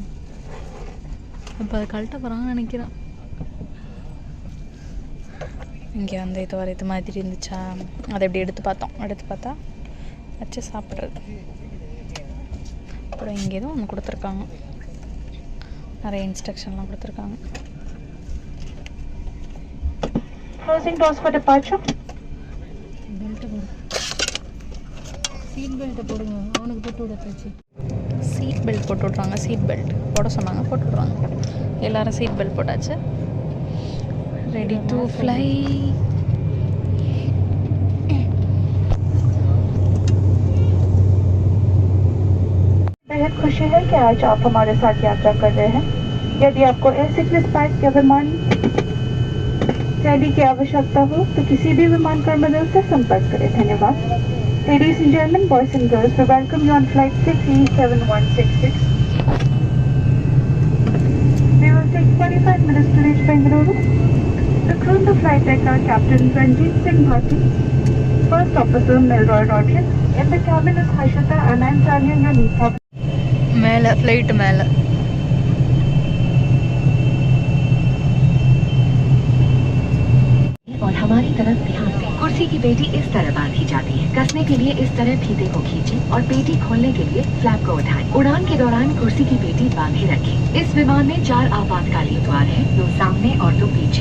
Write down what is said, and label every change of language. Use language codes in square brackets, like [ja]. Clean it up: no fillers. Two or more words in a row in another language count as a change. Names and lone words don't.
[ta] இப்போ அதை கழட்ட போகிறாங்கன்னு நினைக்கிறேன். இங்கே வந்து இது வர இது மாதிரி இருந்துச்சா, அதை எப்படி எடுத்து பார்த்தா வச்சு சாப்பிட்றது. அப்புறம் இங்கே தான் ஒன்று கொடுத்துருக்காங்க, நிறைய இன்ஸ்ட்ரக்ஷன்லாம் கொடுத்துருக்காங்க. [en] Closing doors for departure. [ta] சீட் பெல்ட்டை போடுங்க, அவனுக்கு போட்டு விடத்தாச்சு. சீட் பெல்ட் போட்டு விட்றாங்க. சீட் பெல்ட் போட சொன்னாங்க, போட்டு விட்றாங்க. எல்லோரும் சீட் பெல்ட் போட்டாச்சு. [en] ready to fly. [hi] बेहद खुशी है कि आज आप हमारे साथ यात्रा कर रहे हैं। यदि आपको एयर सिकनेस पैक या विमान रैली की आवश्यकता हो तो किसी भी विमान कर्मचारी से संपर्क करें। धन्यवाद। [en] Ladies and gentlemen, boys and girls, we welcome you on flight 6E7166. We will take 45 minutes to reach Bengaluru. The crew on the flight deck are Captain Ranjit Singh Bhatti, First Officer Milroy Rodriguez, in the cabin is Harshita, and I'm Tanya, your Neeta. [ta] மேலே ஃப்ளைட்டு மேலே [hi] और हमारी तरफ ध्यान दें। कुर्सी की पेटी इस तरह बांधी जाती है। कसने के लिए इस तरह फीते को खींचें और पेटी खोलने के लिए फ्लैप को उठाएं। उड़ान के दौरान कुर्सी की पेटी बांधे रखें। इस विमान में 4 आपातकालीन द्वार हैं, 2 सामने और 2 पीछे।